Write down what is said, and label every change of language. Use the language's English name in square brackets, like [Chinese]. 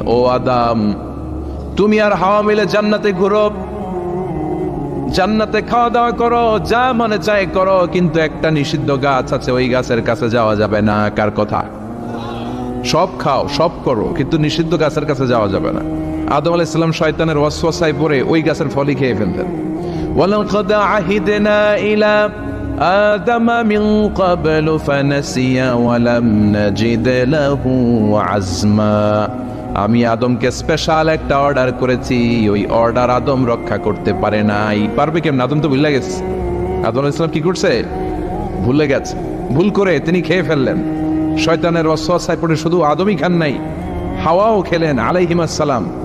[Bangla] ও আদম, তুমি আর হাওয়া মিলে জান্নাতে ঘুরো, জান্নাতে খাওয়া দাওয়া করো, যা মনে চায় করো, কিন্তু একটা নিষিদ্ধ গাছ আছে, ওই গাছের কাছে যাওয়া যাবে না। কার কথা? সব খাও, সব করো, কিন্তু নিষিদ্ধ গাছের কাছে যাওয়া যাবে না। আদম আলাইহিস সালাম শয়তানের ওয়াসওয়াসায় পড়ে ওই গাছের ফলই খেয়ে ফেলতেন। [Arabic] ওয়ালাকাদ আহিদনা ইলা آدم من قبل فنسي ولم نجد له عزما। [Bangla] আমি আদমকে স্পেশাল একটা অর্ডার করেছি, ওই অর্ডার আদম রক্ষা করতে পারে নাই। পারবে কেমন? আদম তো ভুলে গেছে। আদম আলাইহিস সালাম কি করছে? ভুলে গেছে। ভুল করে তিনি খেয়ে ফেললেন। শয়তানের ওয়াসওয়াসায় পড়ে শুধু আদমই খান নাই, হাওয়াও খেলেন আলাইহিমাস সালাম।